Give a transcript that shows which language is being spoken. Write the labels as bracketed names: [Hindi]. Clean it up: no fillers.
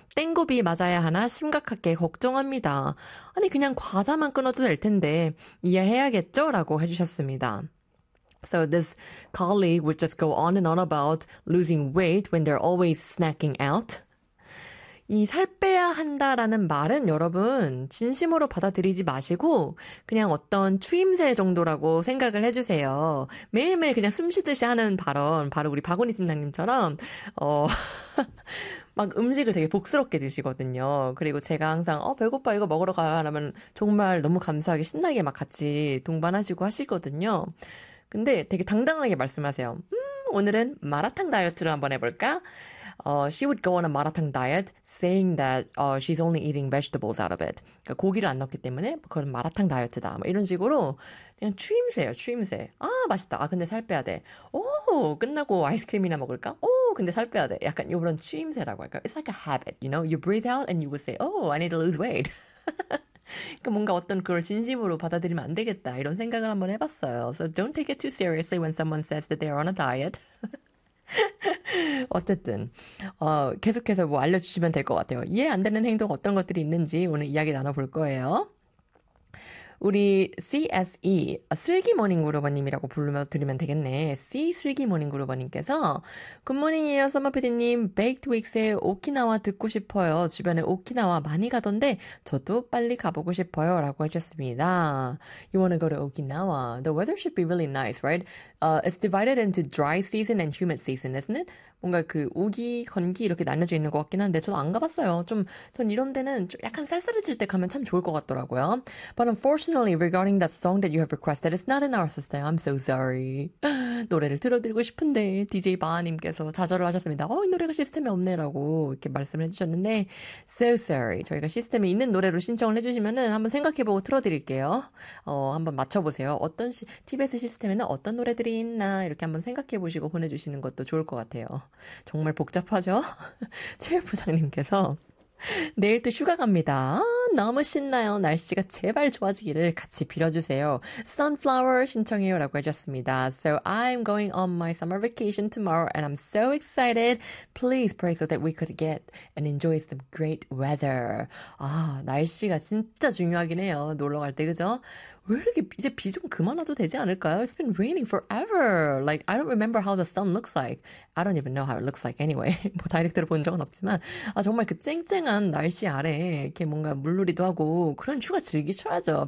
[Korean] 땡굽이 맞아야 하나 심각하게 걱정합니다. 아니, 그냥 과자만 끊어도 될 텐데, 이해해야겠죠? 라고 해주셨습니다. [English] So this colleague would just go on and on about losing weight when they're always snacking out. [Korean] 이살 빼야 한다라는 말은 여러분, 진심으로 받아들이지 마시고, 그냥 어떤 추임새 정도라고 생각을 해주세요. 매일매일 그냥 숨 쉬듯이 하는 발언, 바로 우리 박원희 팀장님처럼, 막 음식을 되게 복스럽게 드시거든요. 그리고 제가 항상, 배고파, 이거 먹으러 가. 라면 정말 너무 감사하게 신나게 막 같이 동반하시고 하시거든요. 근데 되게 당당하게 말씀하세요. 오늘은 마라탕 다이어트를 한번 해볼까? [English] She would go on a 마라탕 diet, saying that she's only eating vegetables out of it. [Korean] 그러니까 고기를 안 넣기 때문에 그건 마라탕 다이어트다. 뭐 이런 식으로 그냥 추임새예요, 추임새. 아, 맛있다. 아, 근데 살 빼야 돼. 오, 끝나고 아이스크림이나 먹을까? 오, 근데 살 빼야 돼. 약간 이런 추임새라고 할까? [English] It's like a habit, you know? You breathe out and you would say, "Oh, I need to lose weight." [Korean] 그러니까 뭔가 어떤 그걸 진심으로 받아들이면 안 되겠다. 이런 생각을 한번 해봤어요. [English] So don't take it too seriously when someone says that they are on a diet. [Korean] 어쨌든 계속해서 뭐 알려주시면 될것 같아요. 이해 안 되는 행동 어떤 것들이 있는지 오늘 이야기 나눠볼 거예요. 우리 CSE 슬기 모닝 그루버님이라고 불러 드리면 되겠네. C 슬기 모닝 그루버님께서 굿모닝이에요, 서머 PD님. 베이크드 윅스의 오키나와 듣고 싶어요. 주변에 오키나와 많이 가던데 저도 빨리 가보고 싶어요라고 해주셨습니다. [English] You wanna go to Okinawa? The weather should be really nice, right? It's divided into dry season and humid season, isn't it? [Korean] 뭔가 그 우기, 건기 이렇게 나뉘어져 있는 것 같긴 한데 저도 안 가봤어요. 좀전 이런 데는 좀 약간 쌀쌀해질 때 가면 참 좋을 것 같더라고요. [English] But unfortunately, regarding that song that you have requested, it's not in our system. I'm so sorry. [Korean] 노래를 틀어드리고 싶은데 DJ 바하님께서 좌절을 하셨습니다. 이 노래가 시스템에 없네라고 이렇게 말씀을 해주셨는데 [English] so sorry. [Korean] 저희가 시스템에 있는 노래로 신청을 해주시면은 한번 생각해보고 틀어드릴게요. 한번 맞춰보세요. 어떤 티벳의 시스템에는 어떤 노래들이 있나 이렇게 한번 생각해보시고 보내주시는 것도 좋을 것 같아요. 정말 복잡하죠? 체육 부장님께서 내일 또 휴가 갑니다. 너무 신나요. 날씨가 제발 좋아지기를 같이 빌어주세요. Sunflower 신청해요라고 해주셨습니다. [English] So I'm going on my summer vacation tomorrow and I'm so excited. Please pray so that we could get and enjoy some great weather. [Korean] 아, 날씨가 진짜 중요하긴 해요. 놀러 갈 때, 그죠? 왜 이렇게 이제 비좀 그만와도 되지 않을까요? [English] It's been raining forever. Like, I don't remember how the sun looks like. I don't even know how it looks like anyway. [Korean] 뭐 다이렉트로 본 적은 없지만, 아, 정말 그 쨍쨍한 날씨 아래 이렇게 뭔가 물놀이도 하고 그런 휴가 즐기셔야죠.